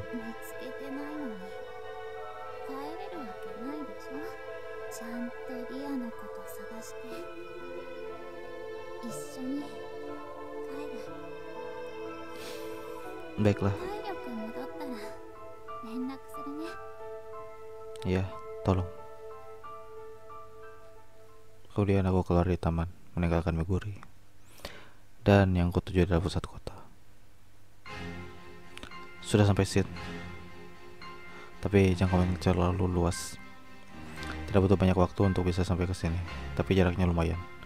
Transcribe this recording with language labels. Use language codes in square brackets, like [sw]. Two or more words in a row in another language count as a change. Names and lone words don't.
[ja] 見つけてないのに帰れるわけないでしょ。ちゃんとリアのこと探して一緒に帰る。 [id] Baiklah. [ja] 体力戻ったら連絡するね。 [id] Ya, tolong. Kemudian aku keluar dari taman, meninggalkan Meguri. Dan yang kutuju adalah pusat kota. Sudah sampai Sid. Tapi jangkauan terlalu luas. Tidak butuh banyak waktu untuk bisa sampai ke sini, tapi jaraknya lumayan.